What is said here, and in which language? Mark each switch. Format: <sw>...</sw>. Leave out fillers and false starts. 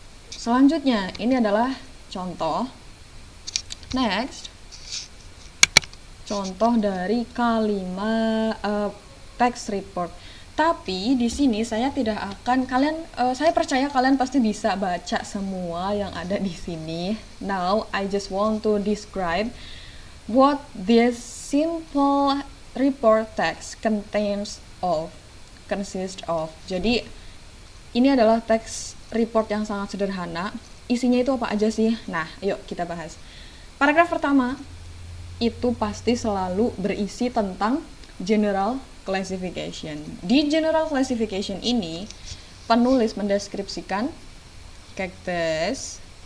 <id>Selanjutnya, ini adalah contoh. Next, contoh dari kalimat text report. Tapi di sini saya tidak akan saya percaya kalian pasti bisa baca semua yang ada di sini.</id> <en>Now I just want to describe what this simple report text consists of.</en> <id>Jadi ini adalah teks report yang sangat sederhana. Isinya itu apa aja sih? Nah, yuk kita bahas. Paragraf pertama itu pasti selalu berisi tentang general classification. Di general classification ini, penulis mendeskripsikan kaktus.</id>